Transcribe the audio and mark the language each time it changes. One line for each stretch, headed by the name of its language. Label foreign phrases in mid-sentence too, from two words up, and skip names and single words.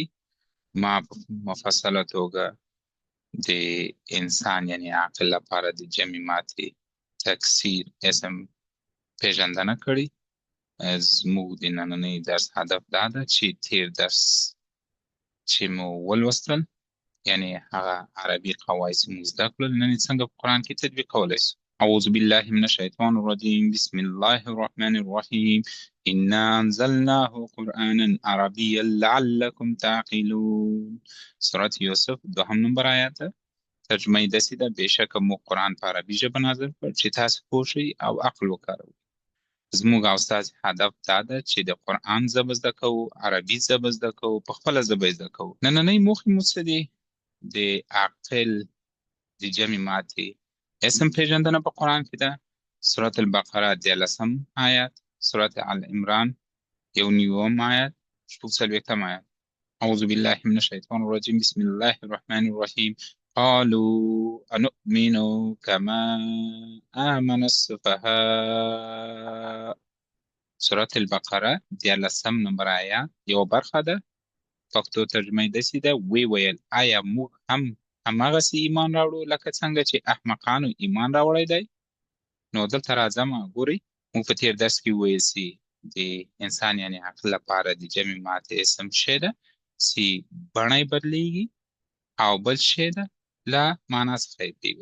Pashto: ما په مفصله توګه د انسان یعنی عقل لپاره د جمع مات تکثیر اسم پیژندنه کړي. زموږ د نننۍ درس هدف دا ده چې تیر درس چې مو ولوستل یعنی هغه عربي قواعد چې موږ زده کړل نن یې څنګه په قرآن کې تطبیق کولی شو.
Arabic: اعوذ بالله من الشیطان الرجیم بسم الله الرحمن الرحیم انا انزلناه قرآنا عربیا لعلکم تعقلون.
Pashto: سورة یوسف دوهم نمبر آیات ده. ترجمه یې داسې ده: بېشکه موږ قرآن په عربي ژبه نازل کړ چې تاسو پوه شئ او عقل وکاروئ. زموږ او ستاسې هدف دا ده چې د قرآن ژبه زده کوو، عربي ژبه زده کوو، په خپله ژبه یې زده کوو. نننۍ موخې مو څه دي؟ د عقل د جمع ماتې اسم پیژندنه په قرآن کې ده. سورة البقره 13 آیات، سورة آل عمران 1 آیات، 4 آیات.
Arabic: اعوذ بالله من الشیطان الرجیم بسم الله الرحمن الرحیم قالوا أنؤمن كما آمن السفهاء.
Pashto: سورة البقره 13 نمبر آیات یو برخه ده. پښتو ترجمه یې داسې ده: وی ویل آیا موږ هم هماغسې ایمان راوړو لکه څنګه چې احمقانو ایمان راوړی دی؟ نو دلته راځم ګورئ. موږ په تیر درس کې وویل چې د انسان یعنی عقل لپاره د جمع ماتې اسم شی ده چې بڼه یې بدلیږي، او بل شی ده له معنا څخه یې پوهېږو.